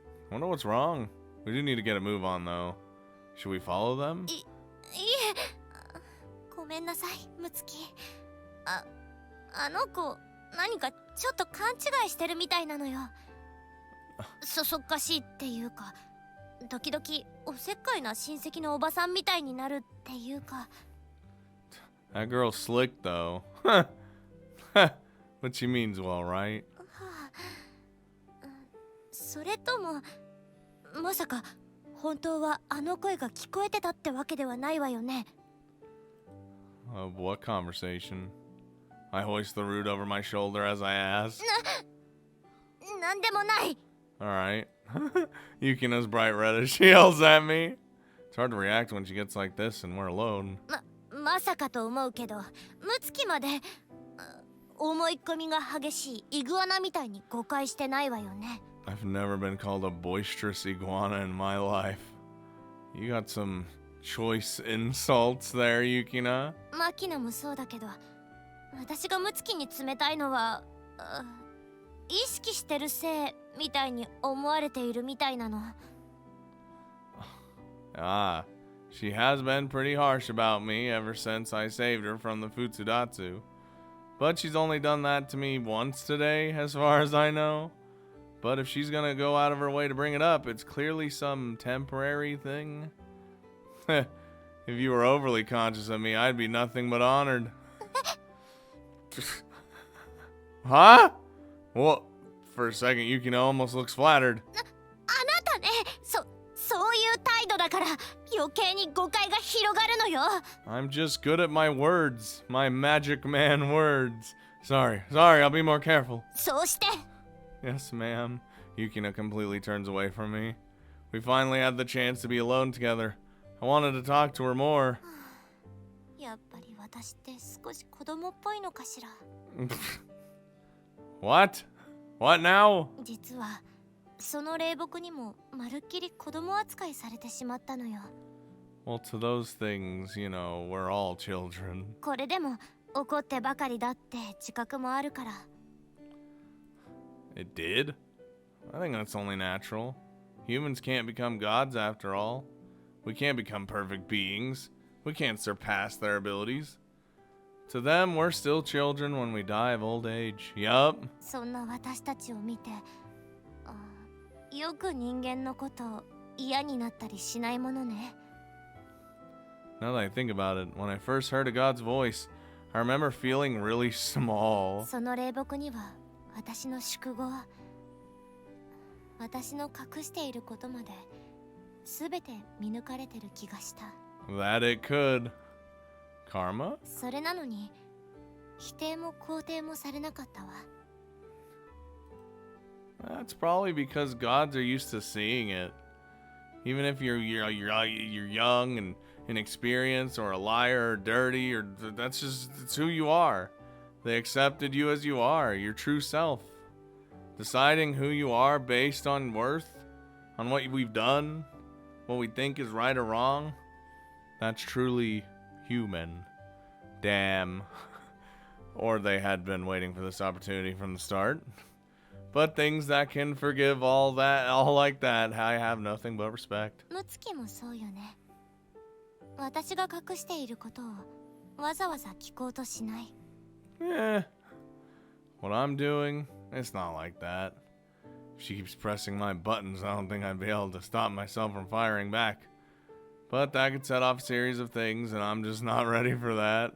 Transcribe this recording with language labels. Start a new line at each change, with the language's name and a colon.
English: Wonder what's wrong. We do need to get a move on though. Should we follow them?
Japanese: いえ、ごめんなさい、ムツキ。あの子、何かちょっと勘違いしてるみたいなのよ。そそっかしいっていうか、時々おせっかいな親戚のおばさんみたいになるっていうか。
English: That girl's slick though. But she means well, right?
Japanese: それとも、まさか本当はあの声が聞こえてたってわけではないわよね。
English: What conversation? I hoist the root over my shoulder as I ask.
Japanese: なんでもない。
English: Alright. Yukina's bright red as she yells at me. It's hard to react when she gets like this and we're alone.
Japanese: まさかと思うけど、ムツキまで思い込みが激しいイグアナみたいに誤解してないわよね。
English: I've never been called a boisterous iguana in my life. You got some choice insults there, Yukina.
Japanese: マキナもそうだけど、私がムツキに冷たいのは、意識してるせいみたいに思われているみたいなの。
English: Ah, she has been pretty harsh about me ever since I saved her from the Futsudatsu. But she's only done that to me once today, as far as I know. But if she's gonna go out of her way to bring it up, it's clearly some temporary thing. If you were overly conscious of me, I'd be nothing but honored. Huh? Well, for a second, Yukino almost looks flattered.
Japanese: あなたね、そういう態度だから余計に誤解が広がるのよ。
English: I'm just good at my words, my magic man words. Sorry, I'll be more careful.
Japanese: そうして。
English: Yes, ma'am. Yukina completely turns away from me. We finally had the chance to be alone together. I wanted to talk to her more.
Japanese: やっぱり私って少し子供っぽいのかしら。
English: What? What now?
Japanese: 実はその霊木にもまるっきり子供扱いされてしまったのよ。
English: Well, to those things, you know, we're all children.
Japanese: これでも怒ってばかりだって自覚もあるから。
English: It did? I think that's only natural. Humans can't become gods after all. We can't become perfect beings. We can't surpass their abilities. To them, we're still children when we die of old age. Yup.
Japanese: そんな私たちを見て、よく人間のこと嫌になったりしないものね。
English: Now that I think about it, when I first heard a god's voice, I remember feeling really small.
Japanese: その霊木には私の宿語、私の隠していることまで全て見抜かれてる気がした。
English: That it could. Karma?
Japanese: それなのに否定も肯定もされなかったわ。
English: That's probably because gods are used to seeing it. Even if you're young and inexperienced or a liar or dirty, or it's who you are. They accepted you as you are, your true self. Deciding who you are based on worth, on what we've done, what we think is right or wrong, that's truly human. Damn. Or they had been waiting for this opportunity from the start. But things that can forgive all like that, I have nothing but respect.
Japanese: ムツキもそうよね。私が隠していることをわざわざ聞こうとしない。 Eh.
English: What I'm doing, it's not like that. If she keeps pressing my buttons, I don't think I'd be able to stop myself from firing back. But that could set off a series of things, and I'm just not ready for that.